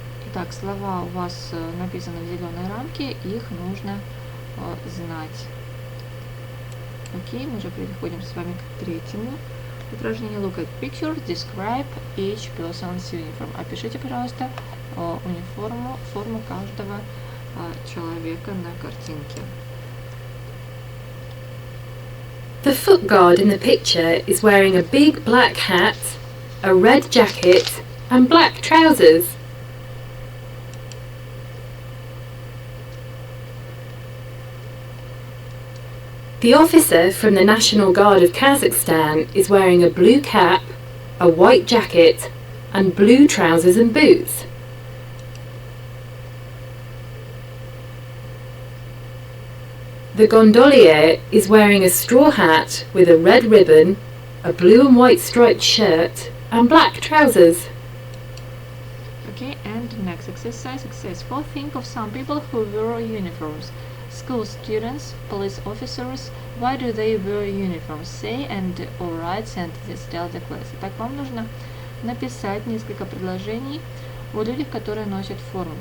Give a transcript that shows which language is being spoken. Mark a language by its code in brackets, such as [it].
[ru] Итак, слова у вас написаны в зеленой рамке, их нужно знать. Окей, мы уже переходим с вами к третьему упражнению. [en] Look at pictures, describe each person's uniform. [ru] Опишите, пожалуйста, форму каждого человека на картинке. [en] The foot guard in the picture is wearing a big black hat, a red jacket, and black trousers. The officer from the National Guard of Kazakhstan is wearing a blue cap, a white jacket, and blue trousers and boots. The gondolier is wearing a straw hat with a red ribbon, a blue and white striped shirt, and black trousers. Okay, and next exercise, exercise 4. Think of some people who wear uniforms. School students, police officers. Why do they wear uniforms? Say and or write sentences. Tell the class. [ru] Итак, вам нужно написать несколько предложений о людях, которые носят форму.